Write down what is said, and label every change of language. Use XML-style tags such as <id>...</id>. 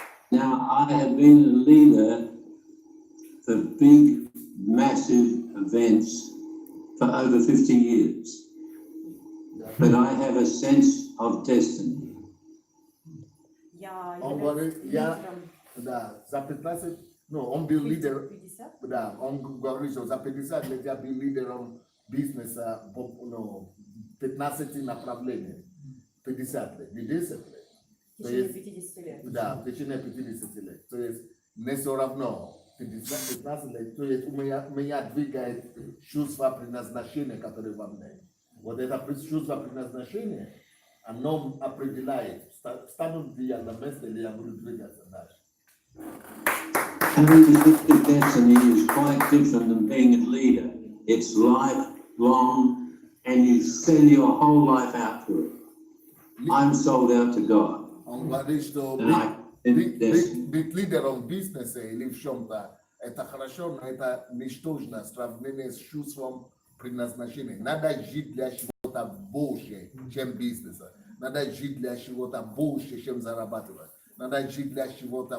<en>Now, I have been a leader for big, massive events for over 50 years. But I have a sense of destiny.</en> <ru>Он говорит, да, за 15, он был лидером, да, он говорит, что за 50 лет я был лидером бизнеса, 15 направлений, 50 лет, не 10 лет. В течение 50 лет. Да, в течение 50 лет. То есть не все равно 15 лет, то есть меня двигает чувство предназначения, которое во мне. Вот это чувство предназначения, оно определяет, стану ли я на месте, или я буду двигаться дальше.</ru> <en>Having a destiny is quite different than being a leader. It's lifelong, and you sell your whole life out to it. I'm sold out to God.</en> <ru>Он говорит, что быть лидером бизнеса или в чем-то, это хорошо, но это ничтожно в сравнении с чувством предназначения. Надо жить для чего-то больше, чем бизнеса. Надо жить для чего-то больше, чем зарабатывать. Надо жить для чего-то.</ru>